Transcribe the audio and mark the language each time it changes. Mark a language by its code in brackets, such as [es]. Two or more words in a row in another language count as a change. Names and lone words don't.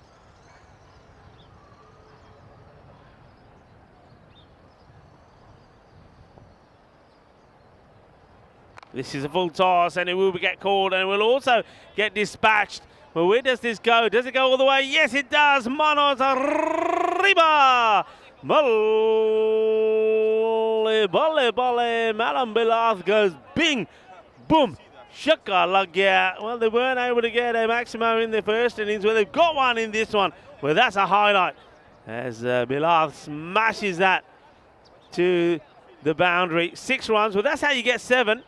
[en] This is a full toss, and it will get called, and it will also get dispatched. Well, where does this go? Does it go all the way? Yes, it does. [es] Manos arriba. [pa] Balle, balle, balle. [en] Malam Bilath goes bing, boom, shaka lag. Well, they weren't able to get a maximum in the first innings. Well, they've got one in this one. Well, that's a highlight as Bilath smashes that to the boundary. 6 runs. Well, that's how you get 7.